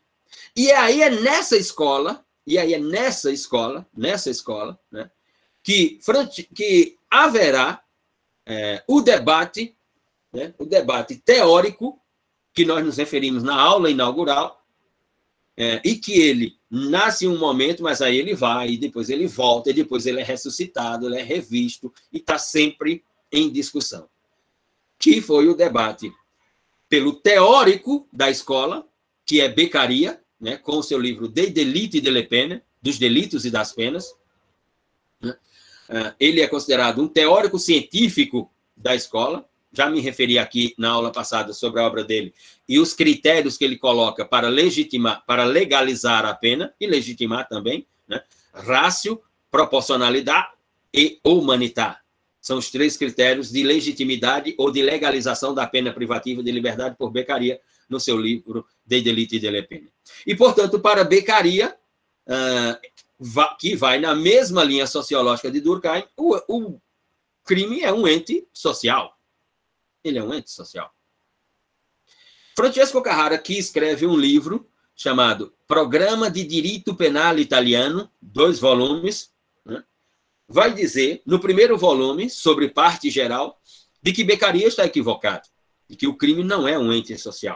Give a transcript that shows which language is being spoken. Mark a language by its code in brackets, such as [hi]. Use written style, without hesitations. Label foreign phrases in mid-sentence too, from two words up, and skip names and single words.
[pt] E aí é nessa escola, né, que haverá o debate, né, o debate teórico, que nós nos referimos na aula inaugural, e que ele nasce em um momento, mas aí ele vai, e depois ele volta, e depois ele é ressuscitado, ele é revisto, e está sempre em discussão. Que foi o debate pelo teórico da escola, que é Beccaria, né, com o seu livro De Delite et de la Peine, dos delitos e das penas. Ele é considerado um teórico científico da escola. Já me referi aqui na aula passada sobre a obra dele e os critérios que ele coloca para legitimar, para legalizar a pena e legitimar também, né? Ratio, proporcionalidade e humanitar. São os 3 critérios de legitimidade ou de legalização da pena privativa de liberdade por Beccaria, no seu livro De Delite et de la Peine. E, portanto, para Beccaria, que vai na mesma linha sociológica de Durkheim, o crime é um ente social. Ele é um ente social. Francesco Carrara, que escreve um livro chamado Programa de Direito Penal Italiano, 2 volumes, né, vai dizer, no primeiro volume, sobre parte geral, de que Beccaria está equivocado, de que o crime não é um ente social.